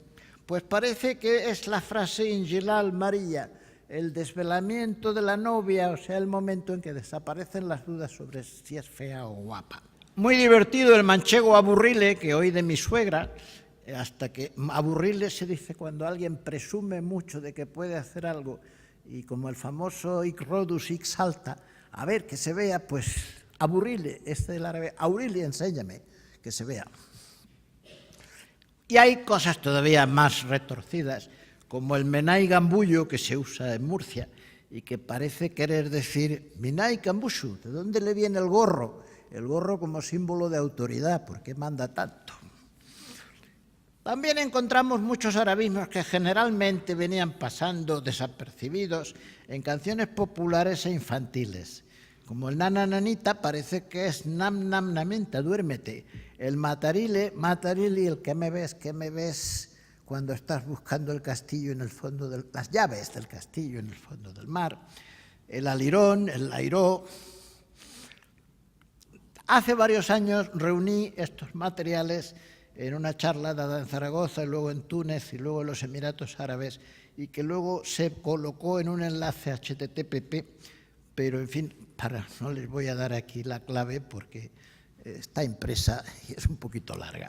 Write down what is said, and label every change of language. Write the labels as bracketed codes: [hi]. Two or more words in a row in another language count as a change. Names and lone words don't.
[es] Pues parece que es la frase Injilal María, el desvelamiento de la novia, o sea, el momento en que desaparecen las dudas sobre si es fea o guapa. Muy divertido el manchego aburrile, que oí de mi suegra, hasta que aburrile se dice cuando alguien presume mucho de que puede hacer algo, y como el famoso [la] hic rodus hic salta, [es] a ver, que se vea, pues aburrile, este del árabe, aurili, enséñame, que se vea. Y hay cosas todavía más retorcidas, como el menai gambullo, que se usa en Murcia, y que parece querer decir Minai Kambushu, ¿de dónde le viene el gorro? El gorro como símbolo de autoridad, ¿por qué manda tanto? También encontramos muchos arabismos que generalmente venían pasando desapercibidos en canciones populares e infantiles. Como el nana nanita parece que es nam nam namenta, duérmete. El matarile, matarili, el que me ves cuando estás buscando el castillo en el fondo las llaves del castillo en el fondo del mar. El alirón, el lairó. Hace varios años reuní estos materiales en una charla dada en Zaragoza, y luego en Túnez y luego en los Emiratos Árabes, y que luego se colocó en un enlace HTTP, pero en fin, no les voy a dar aquí la clave porque está impresa y es un poquito larga.